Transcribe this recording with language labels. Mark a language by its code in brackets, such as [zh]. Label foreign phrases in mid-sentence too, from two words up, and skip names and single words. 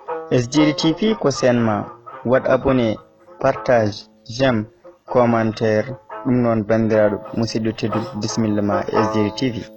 [ff] S J D T V ko sen ma. [fr] Waɗ abonné, partage, j'aime, commentaire. [ff] Ɗum noon, bandiraɗo musidɗo tedduɗo, bisimilla ma, S J D T V.